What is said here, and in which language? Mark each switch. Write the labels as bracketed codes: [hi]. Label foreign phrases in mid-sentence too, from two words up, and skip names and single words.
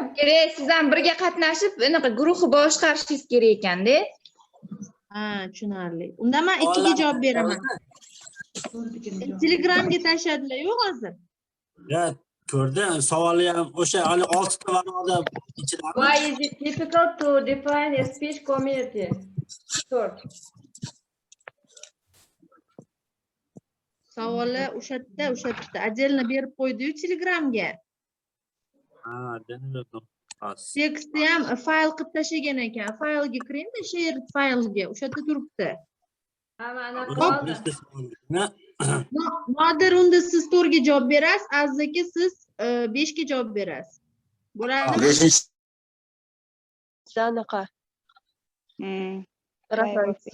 [uz] Kerak, siz ham birga qatnashib, anaqa guruhni boshqarishingiz kerak ekanda. Ha, tushunarli. Unda men ikkiga javob beraman. Telegramga tashladilar-ku hozir. Ya, ko'rdim. Savoli ham o'sha hali 6 ta ma'noda ichidami? [en] Why is it difficult to define a speech community? Short. [uz] Savoli o'sha yerda отдельно berib qo'ydi-yu Telegramga. Ha, bildim. Tekstni ham fayl qilib tashlagan ekan. Faylga kiringda, share faylga. O'sha yerda turibdi. Nodir, unda siz 4 ga javob berasiz, Aziz aka siz 5 ga javob berasiz. Bo'ladimi? 5 anaqa. Reference.